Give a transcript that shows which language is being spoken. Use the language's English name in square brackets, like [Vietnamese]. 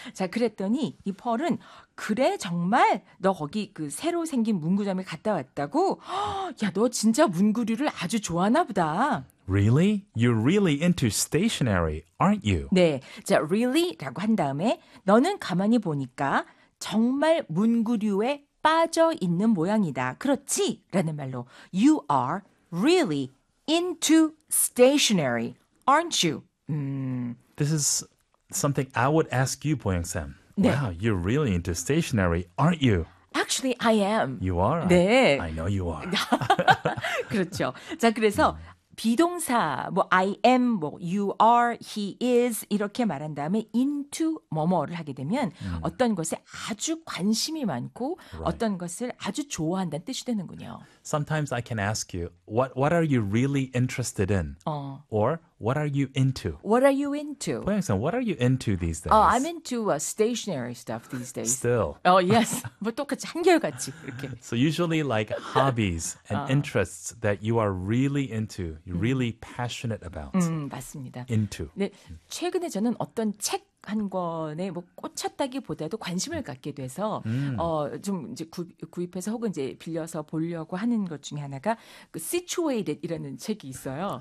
[Korean] 자, 그랬더니 이 펄은 그래, 정말 너 거기 그 새로 생긴 문구점에 갔다 왔다고? 야, 너 진짜 문구류를 아주 좋아하나 보다. [English] Really? You're really into stationery, aren't you? [Korean] 네. 자, really라고 한 다음에 너는 가만히 보니까 정말 문구류에 빠져 있는 모양이다. 그렇지? 라는 말로 [English] You are really into stationery, aren't you? This is something I would ask you, 보영쌤. [Korean] 네. [English] Wow, you're really into stationery, aren't you? Actually, I am. You are? [Korean] 네. [English] I know you are. [Korean] 그렇죠. 자, 그래서 비동사, 뭐 [English] I am, [Korean] 뭐 [English] you are, he is [Korean] 이렇게 말한 다음에 into 뭐뭐를 하게 되면 어떤 것에 아주 관심이 많고 [English] right. [Korean] 어떤 것을 아주 좋아한다는 뜻이 되는군요. [English] Sometimes I can ask you, what are you really interested in? Or what are you into? What are you into? 보영쌤, what are you into these days? I'm into stationary stuff these days. Still. Oh, yes. [Korean] 뭐 똑같이, 한결같이. 이렇게. [English] So usually like hobbies and interests that you are really into, you're really passionate about. [Korean] 맞습니다. [English] Into. [Korean] 네, 최근에 저는 어떤 책 한 권에 뭐 꽂혔다기보다도 관심을 갖게 돼서 좀 이제 구입해서 혹은 이제 빌려서 보려고 하는 것 중에 하나가 그 Situated이라는 책이 있어요.